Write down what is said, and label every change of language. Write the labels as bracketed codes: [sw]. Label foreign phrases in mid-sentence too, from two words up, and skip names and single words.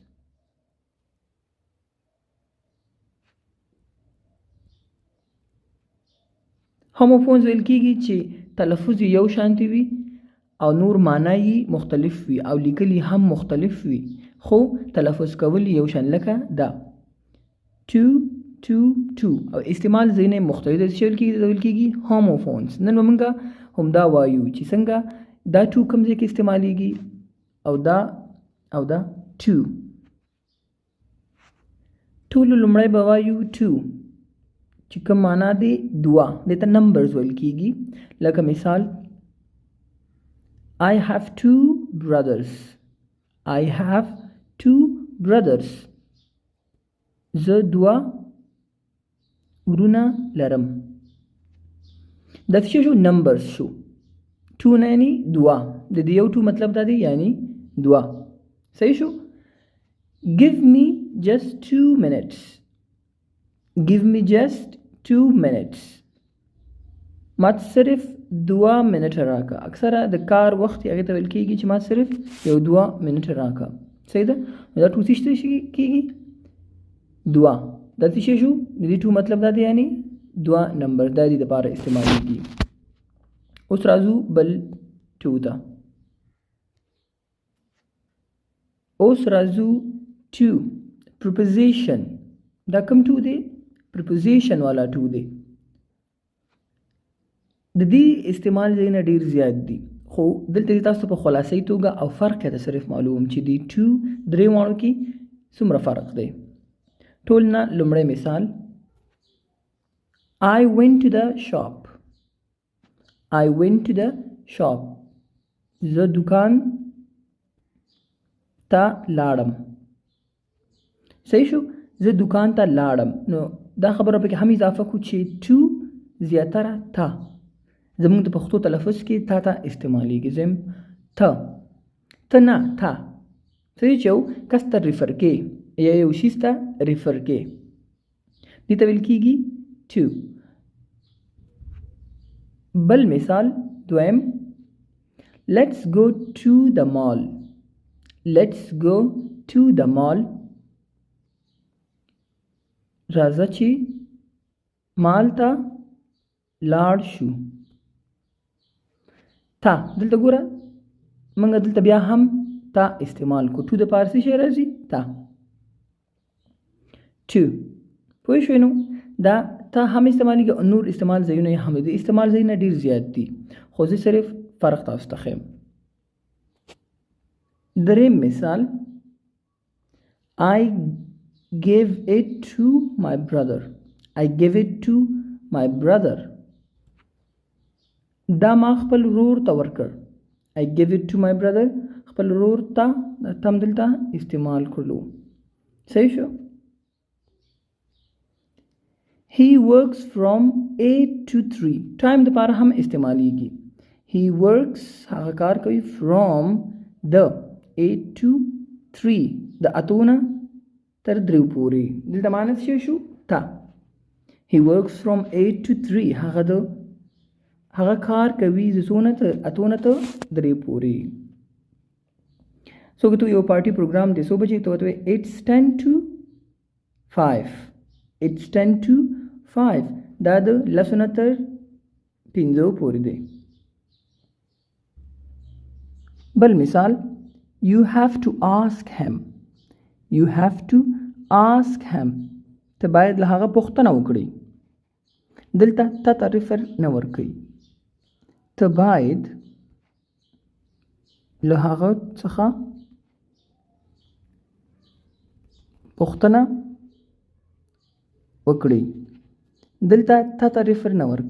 [ps] homophones ویل کیږي چې تلفظ یو شانتی وي او نور معنی مختلف وي او لیکل هم مختلف وي خو تلفظ کول یو شان لکه دا to او استعمال ځینې مختلف دي چې ویل کیږي homophones نن موږ هم دا وایو چې څنګه دا to کوم ځای کې استعمالیږي او دا to ټول لومړی به وایو to چې کوم معنا دی دوا دې ته نمبرز ویل کیږي لکه مثال [en] I have two brothers [ps] زه دوه ورونه لرم دا څه شو نمبرز شو تو نه یعنی دوا د دې یو تو مطلب دا دی یعنی دوا صحیح شو [en] give me just [ps] 2 minutes مات صرف 2 منټ راکا اکثره د کار وخت هغه ته ویل کیږي چې مات صرف یو 2 منټ راکا صحیح ده دا ټو څه کیږي 2 دا څه شو د دې ټو مطلب دا دی یعنی 2 نمبر د دې لپاره استعمالېږي اوس راځو بل ټو ته اوس راځو [en] to preposition [ps] دا کوم ټو دی preposition والا ټو دی د دې استعمال ځایونه ډیر زیات دي خو دلته تاسو په خلاصې توګه او فرق یې صرف معلوم چې دی ټو درې وانو کې څومره فرق دی ټول نه لومړی مثال [en] I went to the shop [ps] زه دکان ته لاړم صحیح شو زه دکان ته لاړم نو دا خبره پکې هم اضافه کو چې to زیاتره تا زموږ د پښتو تلفظ کې تا استعمالیږي زم ته نه تا صحیح چې کس ته ریفر کې یا یو شي ته ریفر کې دې ته ویل کېږي to بل مثال دویم [en] let's go to the mall [ps] راځه چې مال ته لاړ شو تا دلته ګوره موږ دلته بیا هم تا استعمال کو to د پارسي شی راځي تا to پوه شوې نو دا تا هم استعمالیږي او نور استعمال ځایونه یې هم دي استعمال ځایونه ډېر زیات دي خو زه صرف فرق تاسو ته ښیم دریم مثال [en] I gave it to my brother [ps] دا ما خپل ورور ته ورکړ [en] I gave it to my brother [ps] خپل ورور ته تم دلته استعمال کړلو صحیح شو [en] he works from 8 to 3 [ps] ټایم د پاره هم استعمالیږي [en] he works [ps] هغه کار کوي [en] from the 8 to 3 [ps] د اتونه تر 3 پورې دلته معنی څه شو تا [en] he works from 8 to 3 [ps] هغه کار کوي د اتونه ته 3 پورې سو که تو یو پارټي پروګرام دی سو بجې ته [en] it's 10 to [ps] 5 دا د لسونه تر 5 پورې دی بل مثال [en] you have to ask him [ps] ته باید له هغه پوښتنه وکړي دلته تا ریفر نه ورکوي ته باید له هغه څخه پوښتنه وکړي دلته تا ته ریفر نه ورکوي.